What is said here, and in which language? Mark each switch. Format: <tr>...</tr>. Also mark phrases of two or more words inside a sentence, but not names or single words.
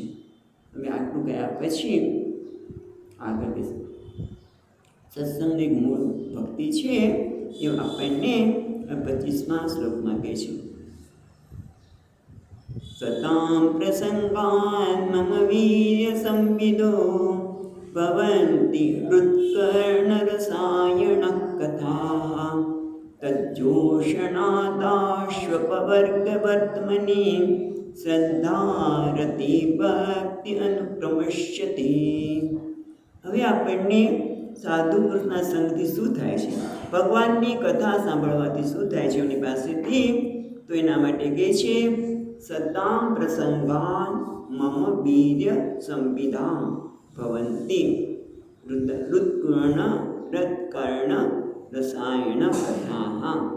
<gu>હવે આટલું ગયા પછી આગળ સત્સંગની મૂળ ભક્તિ છે એ આપણને 25મા શ્લોકમાં કહે છે.</gu> <sa>સતામ પ્રસંગાન મમ વીર્ય સંવિદો भवन्ति हृत्कर्णरसायणः कथाः तज्जोषणादाश्वपवर्गवर्त्मनि श्रद्धारति भक्ति अनुक्रमश्यति।</sa> <gu>હવે આપણને સાધુ પુરુષના સંગથી શું થાય છે, ભગવાનની કથા સાંભળવાથી શું થાય છે એમની પાસેથી, તો એના માટે કહે છે</gu> <sa>સતામ પ્રસંગાન મમ વીર્ય સંવિધામ ભવંતિ હૃત્કર્ણ રસાયણ કથા।</sa>